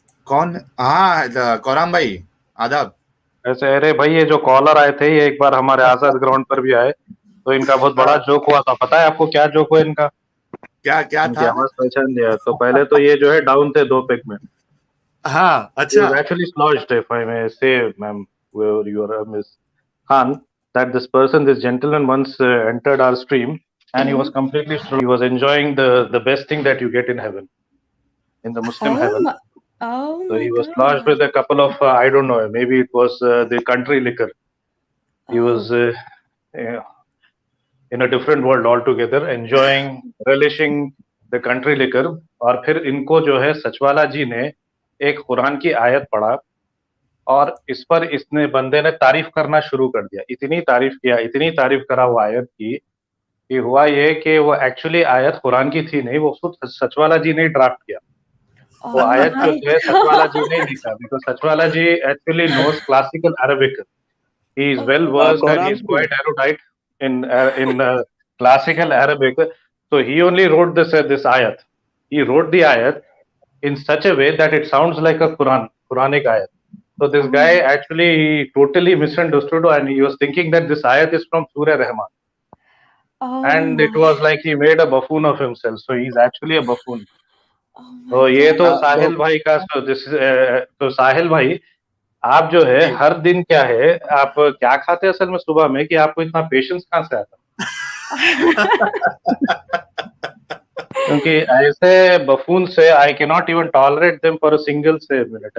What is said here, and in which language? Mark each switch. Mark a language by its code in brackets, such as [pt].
[hi] कौन? हाँ, कोराम भाई, आदाब। ऐसे अरे भाई, ये जो कॉलर आए थे ये एक बार हमारे आजाद ग्राउंड पर भी आए, तो इनका बहुत बड़ा जोक हुआ था। पता है आपको क्या जोक हुआ इनका? क्या था? आवाज पहचान लिया? तो पहले तो ये जो है डाउन थे 2 पेग में। हाँ, अच्छा। [en] Actually lodged, if I may say, ma'am, where you are, Miss Khan, that this gentleman once entered our stream and he was completely sure he was enjoying the best thing that you get in heaven, in the Muslim heaven. So he was lodged with a couple of I don't know, maybe it was the country liquor. He was in a different world altogether, enjoying, relishing the country liquor. [hi] और फिर इनको जो है सचवाला जी ने एक कुरान की आयत पढ़ा और इस पर इसने बंदे ने तारीफ करना शुरू कर दिया। इतनी तारीफ करा वो आयत की कि हुआ ये कि वो एक्चुअली आयत कुरान की थी नहीं, वो खुद सचवाला जी ने ड्राफ्ट किया। वो आयत जो है सचवाला जी ने लिखा, [en] Because Sachwala ji actually knows classical Arabic, he is well versed and he is quite erudite in classical Arabic. So he only wrote this ayat. He wrote the ayat in such a way that it sounds like a Quranic ayat. So this guy actually he totally misunderstood and he was thinking that this ayat is from Surah Rahman. And it was like he made a buffoon of himself. So he's actually a buffoon. [hi] तो ये तो साहिल भाई का, तो साहिल भाई आप जो है हर दिन क्या है, आप क्या खाते हैं असल में सुबह में कि आपको इतना पेशेंस कहाँ से आता? क्योंकि ऐसे बफून से [en] I can not even tolerate them for a single minute.